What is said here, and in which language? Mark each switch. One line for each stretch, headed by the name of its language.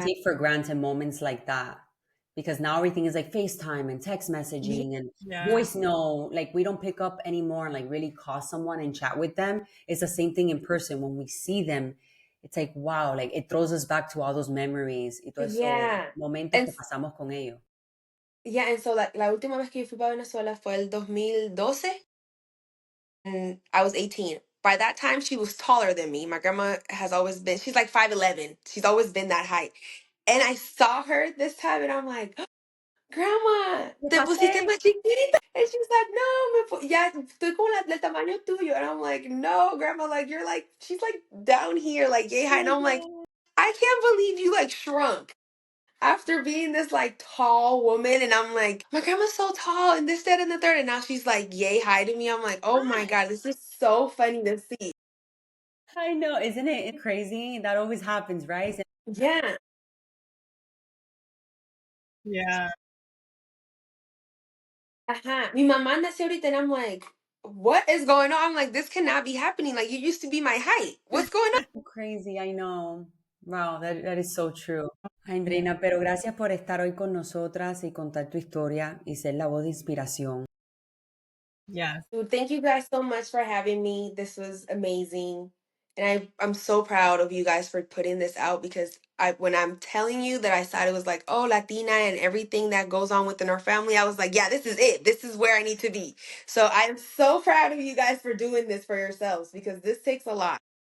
English: take for granted moments like that because now everything is like FaceTime and text Yeah. messaging and Yeah. voice note. Like we don't pick up anymore and like really call someone and chat with them. It's the same thing in person. When we see them, it's like, wow, like it throws us back to all those memories
Spanish: y todo eso
English: Yeah.
Spanish: momentos
English: And
Spanish: que pasamos con ellos.
English: yeah, and so like
Spanish: la última vez que yo fui para Venezuela fue el 2012,
English: and I was 18. By that time, she was taller than me. My grandma has always been, she's like 5'11". She's always been that height. And I saw her this time and I'm like, Grandma,
Spanish: ¿Qué te pusiste pasé? más chiquita.
English: And she's like,
Spanish: no, ya estoy como el tamaño tuyo.
English: And I'm like, no, Grandma, like you're like, she's like down here, like yay high. And I'm like, I can't believe you like shrunk after being this like tall woman, and I'm like, my grandma's so tall and this, that, and the third, and now she's like yay high to me. I'm like, oh my God, this is so funny to see. I know, isn't it crazy? That always happens, right? Yeah. Yeah. Ajá.
Spanish: Mi mamá nació ahorita
English: and I'm like, what is going on? I'm like, this cannot be happening. Like you used to be my height. What's going on? Crazy, I know. Wow, that is so true.
Spanish: Andreina, pero gracias por estar hoy con nosotras y contar tu historia y ser la voz de inspiración.
English: Yes. Dude, thank you guys so much for having me. This was amazing. And I'm so proud of you guys for putting this out, because when I'm telling you that I thought it was like, oh, Latina and everything that goes on within our family, I was like, yeah, this is it. This is where I need to be. So I'm so proud of you guys for doing this for yourselves, because this takes a lot.